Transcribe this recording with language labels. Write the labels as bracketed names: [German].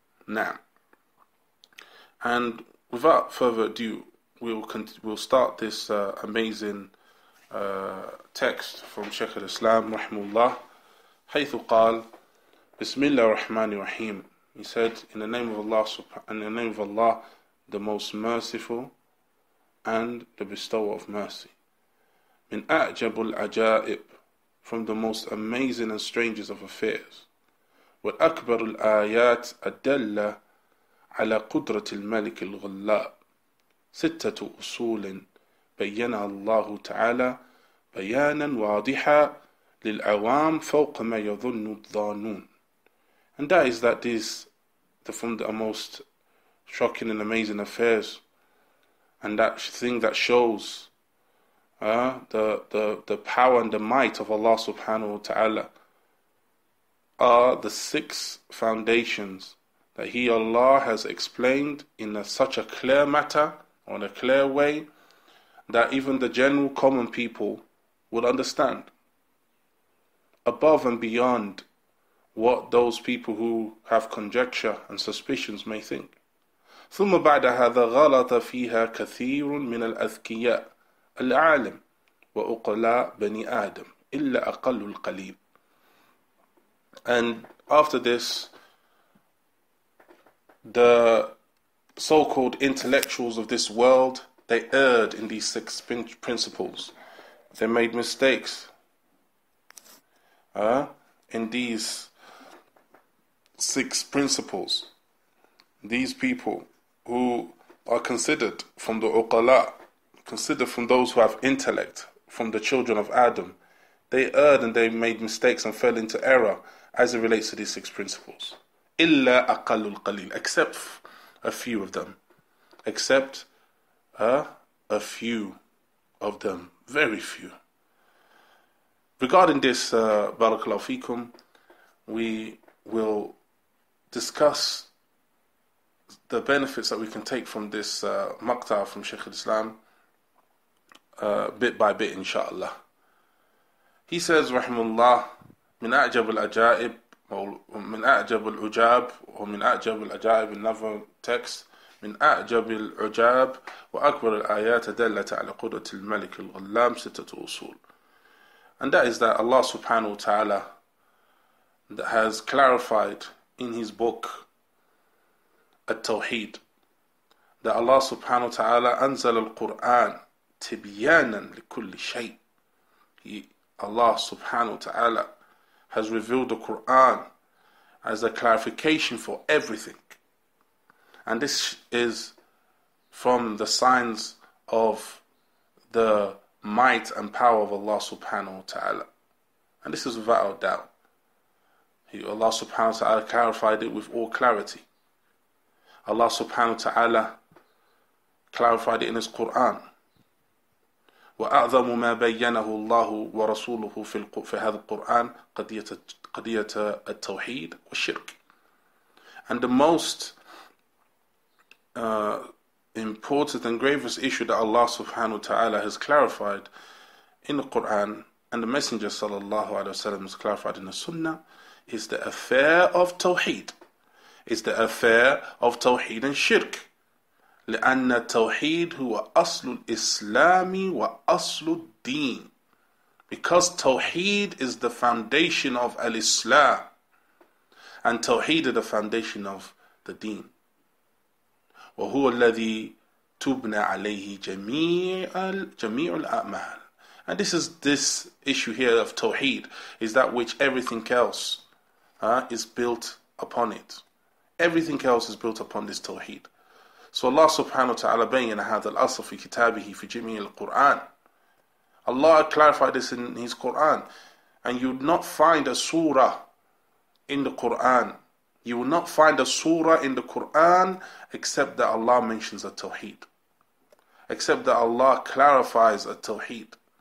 [English] Now, and without further ado, we'll start this amazing text from Shaykh al-Islam rahimahullah, [Arabic] حيث قال بسم الله الرحمن الرحيم. [English] He said, in the name of Allah, the most merciful and the bestower of mercy. [Arabic] من أعجب العجائب, [English] from the most amazing and strangest of affairs. [Arabic] وأكبر الآيات الدالة على قدرة الملك الغلاب. 6 أصول بينها الله تعالى بيانا واضحا للعوام فوق ما يظن الظانون. [English] And that is that these from the most shocking and amazing affairs, and that thing that shows the power and the might of Allah subhanahu wa ta'ala are the 6 foundations that He, Allah, has explained in such a clear matter, or in a clear way, that even the general common people will understand, above and beyond what those people who have conjecture and suspicions may think. [Arabic] ثم بعد هذا غلط فيها كثير من الأذكياء العالم وأقلاء بني آدم إلا أقل القليل. [English] And after this, the so-called intellectuals of this world, they erred in these 6 principles. They made mistakes in these 6 principles. These people who are considered from the uqala, considered from those who have intellect, from the children of Adam, they erred and they made mistakes and fell into error as it relates to these 6 principles. [Arabic] إِلَّا أَقَلُّ الْقَلِيلِ, [English] except a few of them. Except a few of them. Very few. Regarding this, Barakallahu Feekum, we will discuss the benefits that we can take from this maqta from Shaykh al-Islam bit by bit, inshaAllah. He says, [Arabic] Rahimullah, من أعجب العجائب, or من أعجب العجاب, or من أعجب العجائب, [English] another text, [Arabic] من أعجب العجاب وأكبر الآيات دالة على قدرة الملك الغلام 6 أصول. [English] And that is that Allah subhanahu wa ta'ala has clarified in His book At-Tawheed that Allah subhanahu wa ta'ala [Arabic] أنزل القرآن تبيانا لكل شيء. [English] Allah subhanahu wa ta'ala has revealed the Quran as a clarification for everything. And this is from the signs of the might and power of Allah subhanahu wa ta'ala. And this is without a doubt. Allah subhanahu wa ta'ala clarified it with all clarity. Allah subhanahu wa ta'ala clarified it in His Quran. [Arabic] وأعظم ما بينه الله ورسوله في هذا القرآن قضية التوحيد والشرك. [English] And the most important and gravest issue that Allah subhanahu wa ta'ala has clarified in the Quran and the Messenger sallallahu alayhi wa sallam has clarified in the Sunnah is the affair of Tawheed. Is the affair of Tawheed and Shirk. [Arabic] لأن التوحيد هو أصل الإسلام وأصل الدين. [English] Because Tawheed is the foundation of al-Islam and Tawheed is the foundation of the Deen. [Arabic] وهو الذي تبنى عليه جميع الأعمال. [English] And this issue here of Tawheed is that which everything else is built upon it. Everything else is built upon this Tawheed. So Allah subhanahu wa ta'ala [Arabic] بين هذا الأصل في كتابه في جميع القرآن. [English] Allah clarified this in His Quran. And you would not find a surah in the Quran. You will not find a surah in the Quran except that Allah mentions a Tawheed. Except that Allah clarifies a Tawheed.